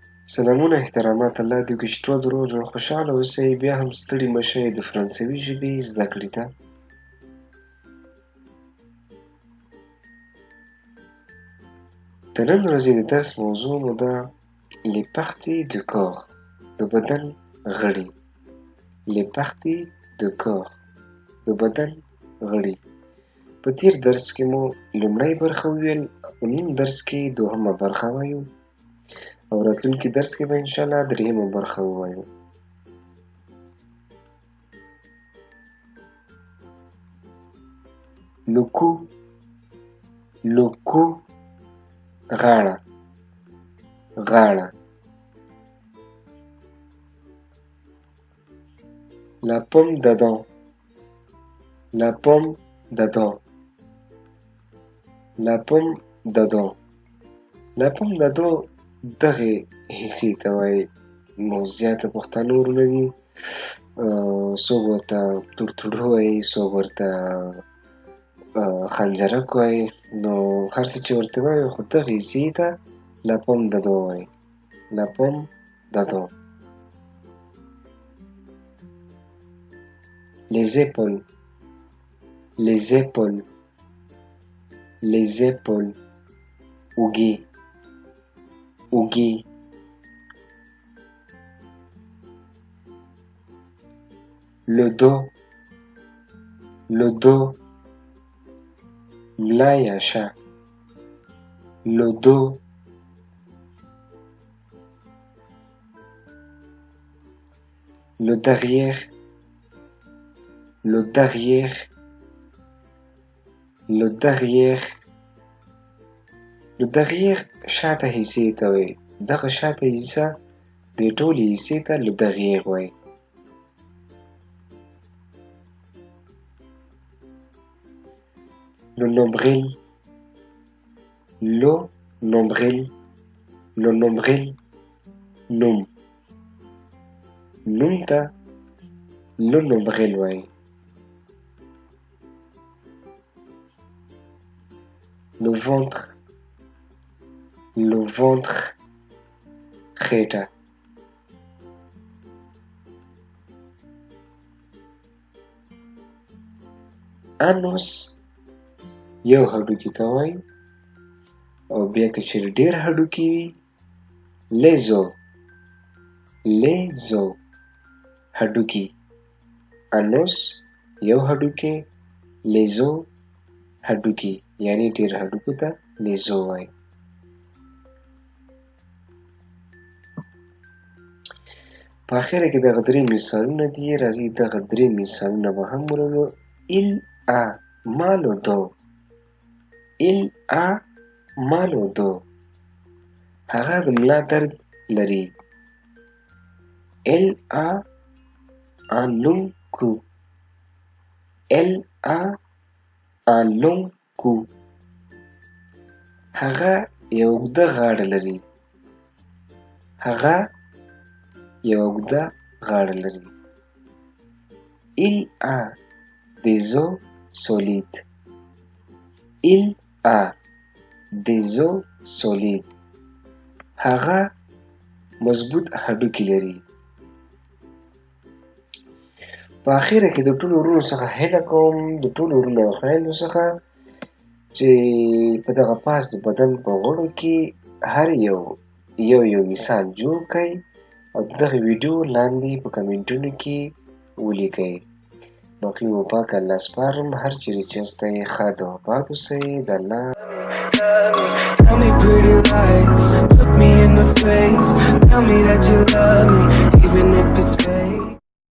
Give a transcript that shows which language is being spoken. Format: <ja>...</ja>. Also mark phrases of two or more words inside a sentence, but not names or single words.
<ps>سلامونه احترامات الله دې وکړي چې ټول روغ جوړ خوشحاله اوسئ. بیا هم ستړي مه شئ د فرانسوي ژبې زده کړې ته. د نن ورځې د درس موضوع مو ده</ps> <fr>les parties du corps،</fr> <ps>د بدن غړي.</ps> <fr>les parties du corps،</fr> <ps>د بدن غړي. په تیر درس کې مو لومړی برخه وویل، په نیم درس کې دوهمه برخه وایو، او راتلونکي درس کې به انشاءالله دریمه برخه ووایو.</ps> <fr>le cou،</fr> <ps>غاړه، غاړه.</ps> <fr>la pomme d'Adam، la pomme d'Adam، la pomme d'Adam. la pomme d'Adam</fr> <ps>دغې حصې ته وایي. نو زیاته پښتانه ورونه دي، څوک ورته تورتوړه وایي، څوک ورته خنجرک وایي. نو هر څه چې ورته وایي، خو دغې حصې ته</ps> <fr>la pomme d'Adam</fr> <ps>وایي.</ps> <fr>la pomme d'Adam. les épaules، les épaules، les épaules.</fr> <ps>اوږې، اوږې.</ps> <fr>le dos، le dos.</fr> <ps>ملا یا شا،</ps> <fr>le dos. le derrière، le derrière، le derrière. le derrière</fr> <ps>شاته حصې ته وایي. دغه شاته حصه دې ټولې حصې ته</ps> <fr>le derrière</fr> <ps>وایي.</ps> <fr>le nombril، le nombril، le nombril.</fr> <ps>نوم، نوم ته</ps> <fr>le nombril</fr> <ps>وایي.</ps> <fr>le ventre، le ventre،</fr> <ps>خېټه. anus یو هډوکي ته وایي، او بیا که چېرې ډېر هډوکي وي</ps> <fr>les os، les os.</fr> <ps>هډوکي، anus یو هډوکی،</ps> <fr>les os</fr> <ps>هډوکي، یعنې ډېر هډوکو ته</ps> <fr>les os</fr> <ps>وایي. په اخره کې دغه درې مثالونه دي. راځئ دغه درې مثالونه به هم ولولو.</ps> <fr>il a mal au dos، il a mal au dos.</fr> <ps>هغه د ملا درد لري.</ps> <fr>elle a un long cou، elle a un long cou.</fr> <ps>هغه یو اوږده غاړه لري. هغه یو اوږده غاړه لري.</ps> <fr>il a des os solides، il a des os solides.</fr> <ps>هغه مضبوط هډوکي لري. په اخره کې د ټولو ورونو څخه هیله کوم، د ټولو ورونو او خویندو څخه، چې په دغه پاس د بدن په غړو کې هر یو مثال جوړ کړئ، او دغه ویډیو لاندې په کمنټونو کې ولیکئ. باقي مو پاک الله سپارم. هر چیرې چې یاستئ ښاد او آباد اوسئ. د الله</ps> <en>Tell me pretty lies, look me in the face, tell me that you love me, even if it's fake.</en>